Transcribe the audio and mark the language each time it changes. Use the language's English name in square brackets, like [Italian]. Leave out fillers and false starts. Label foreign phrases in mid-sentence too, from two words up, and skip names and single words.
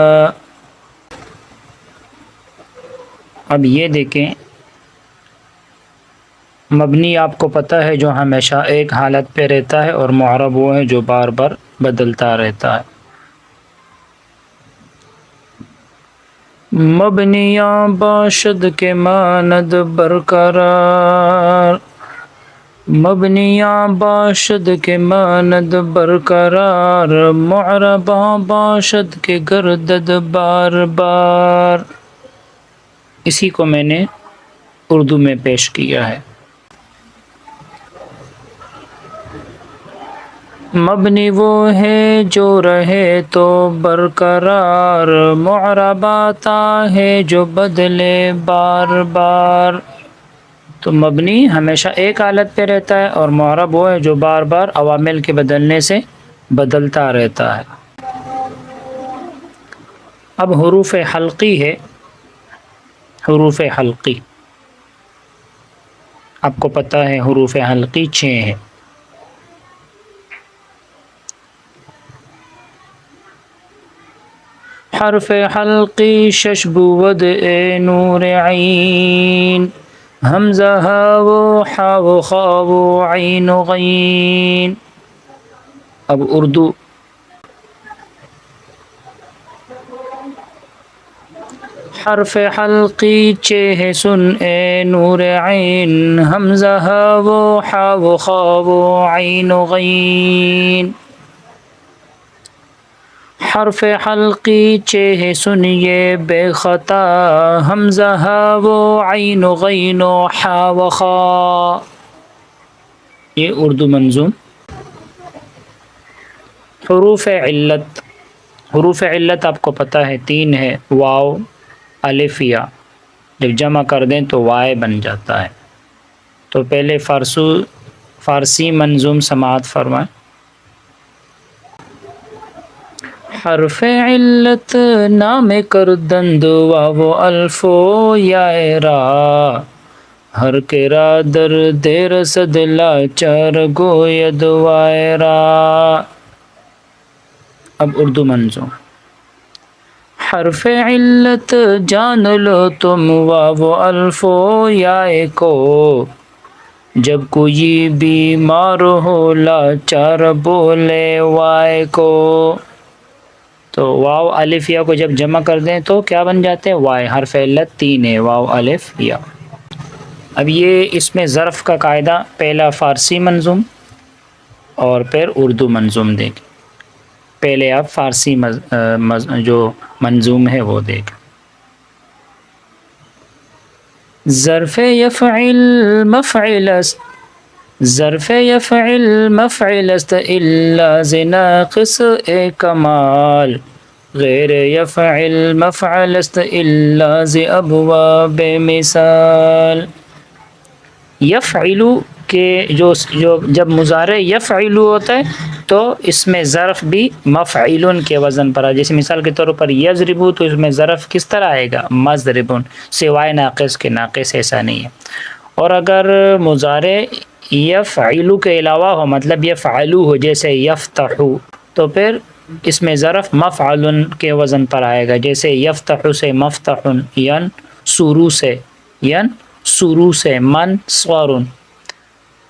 [Urdu] اب یہ دیکھیں، مبنی آپ کو پتہ ہے جو ہمیشہ ایک حالت پہ رہتا ہے، اور معرب وہ ہے جو بار بار بدلتا رہتا ہے۔ [Persian] مبنیاں باشد کے ماند برقرار، مبنیاں باشد کے ماند برقرار، معرباں باشد کے گردد بار بار۔ [Urdu] اسی کو میں نے اردو میں پیش کیا ہے۔ مبنی وہ ہے جو رہے تو برقرار، معرب آتا ہے جو بدلے بار بار۔ تو مبنی ہمیشہ ایک حالت پہ رہتا ہے، اور معرب وہ ہے جو بار بار عوامل کے بدلنے سے بدلتا رہتا ہے۔ اب حروف حلقی ہے، حروف حلقی آپ کو پتہ ہے، حروف حلقی 6 ہیں۔ [Persian] حرف حلقی 6 بود اے نور عین، حمزہ ہا و حا و خا و عین و غین۔ [Urdu] اب اردو، حرف حلقی 6 ہے سن اے نور عین، حمزہ ہا و حا و خا و عین و غین۔ حرف حلقی 6 ہے سنیے بے خطا، حمزہ ہا و عین و غین و حا و خا۔ یہ اردو منظوم۔ حروف علت، حروف علت آپ کو پتہ ہے 3 ہے، واو، الف، یا۔ جب جمع کر دیں تو وائے بن جاتا ہے۔ تو پہلے فارسی منظوم سماعت فرمائیں۔ [Persian] حرف علت نام کردند واو الف و یا را، ہر کے را در دیر صد لاچار گوید وائے را۔ [Urdu] اب اردو منظوم۔ حرف علت جان لو تم واو الف و یا کو، جب کوئی بیمار ہو لاچار بولے وائے کو۔ تو واو الف یا کو جب جمع کر دیں تو کیا بن جاتے ہیں؟ وائے۔ حرف علت 3 ہے، واو الف یا۔ اب یہ اس میں ظرف کا قاعدہ، پہلا فارسی منظوم اور پھر اردو منظوم دیکھیں۔ پہلے آپ فارسی جو منظوم ہے وہ دیکھیں۔ [Persian] ظرف یفعل مفعل است، ظرف یفعل مفعل است الا ز ناقص اے کمال، غیر یفعل مفعل است الا ز ابواب مثال۔ [Urdu] یفعلو کے جو جب مضارع یفعلو ہوتا ہے تو اس میں ظرف بھی مفعلن کے وزن پر ہے۔ جیسے مثال کے طور پر یضربو، تو اس میں ظرف کس طرح آئے گا؟ مضربن، سوائے ناقص کے، ناقص ایسا نہیں ہے۔ اور اگر مضارع یفعلو کے علاوہ ہو، مطلب یفعلو ہو، جیسے یفتحو، تو پھر اس میں ظرف مفعلن کے وزن پر آئے گا، جیسے یفتحو سے مفتحن، ینصرو سے ینصرو سے منصورن۔